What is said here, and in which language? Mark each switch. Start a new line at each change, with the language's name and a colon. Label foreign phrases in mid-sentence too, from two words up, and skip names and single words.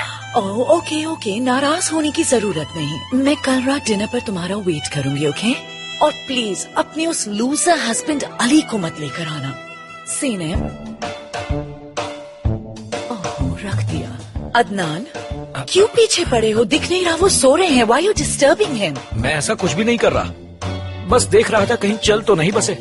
English: oh okay okay,
Hindi: नाराज होने की जरूरत नहीं। मैं कल रात डिनर पर तुम्हारा वेट करूंगी, ओके? और प्लीज अपने उस
English: loser husband
Hindi: अली को मत लेकर आना। सीनेम रख दिया। अदनान क्यों पीछे पड़े हो? दिख नहीं रहा वो सो रहे हैं।
English: Why you disturbing him?
Hindi: मैं ऐसा कुछ भी नहीं कर रहा, बस देख रहा था कहीं चल तो नहीं बसे।